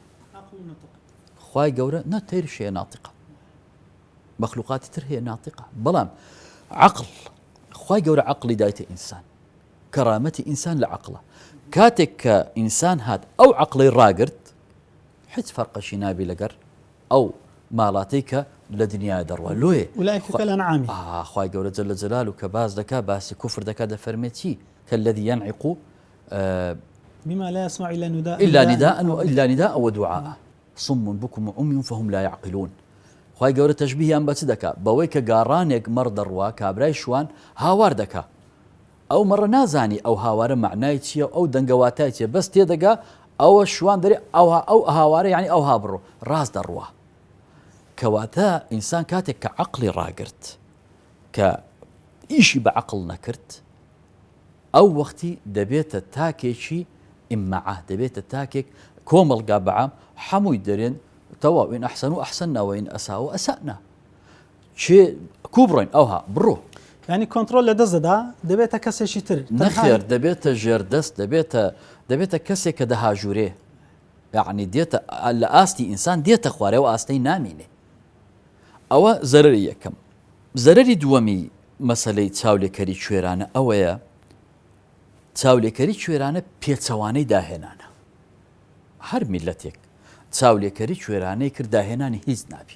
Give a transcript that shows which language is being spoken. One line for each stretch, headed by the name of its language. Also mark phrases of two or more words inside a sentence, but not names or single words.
Central Kurdish: خوای گەورە نەتێریش هەیە ناتیقە مەخلوقاتی تر هەیە ناتیقە بەڵام عەقڵ خوای گەورە عەقڵی دایتە ئینسان کەرامەتی ئینسان لە عەقڵە کاتێک کە ئینسان هات ئەو عەقڵەی ڕاگرت هیچ فەرقەشی نابی لەگەر ئەو ماڵاتەی کە لە دنیای دەڕوا لۆیە
Arabic: أولئك كالأنعام
Central Kurdish: خوای گەورە
Arabic: جەلە جەلالوه
Central Kurdish: کە باس دەکا باسی کوفر دەکا دەفەرمێت چی
Arabic: كالذي ينعق بما لا يسمع إلا نداء ودعاء صم بكم وعمي فهم لا يعقلون
Central Kurdish: خوای گەورە تەشبیهیان بە چ دەکا بەوەی کە گاڕانێک مەڕ دەڕوا کابرای شوان هاوار دەکا ئەو مەڕە نازانی ئەو هاوارە معنای چییە ئەو دەنگەواتای چیە بەس تێدەگا ئەوە شوان دەرێ ئەو هاوارە یعنی ئەو هابڕۆ ڕاست دەڕوا کەواتە ئینسان کاتێک کە عەقڵی ڕاگرت کە ئیشی بە عەقڵ نەکرد ئەو وەختی دەبێتە تاکێکی ئیممەعە دەبێتە تاکێک کۆمەڵگا بەعام هەمووی دەرێن تەواو
Arabic: ئین ئەحسەن و ئەحسەننا وئین ئەساء و ئەسەئنا
Central Kurdish: چێ کوو بڕۆین ئەوها بڕۆ يعني كنترول لدزدا دەبێتە کەسێکی تر نەخێر دەبێتە ژێردەست دەبێتە کەسێک کە دەهاژورێ یعنی دێتە لە ئاستی ئینسان دێتە خوارەوە ئاستەی نامینێ ئەوە زەرەری یەکەم زەرەری دووەمی مەسەلەی چاولێکەری کوێرانە ئەوەیە چاولێکەری کوێرانە پێچەوانەی داهێنانە هەر میلەتێک چاولێکەری کوێرانەی کرد داهێنانی هیچ نابی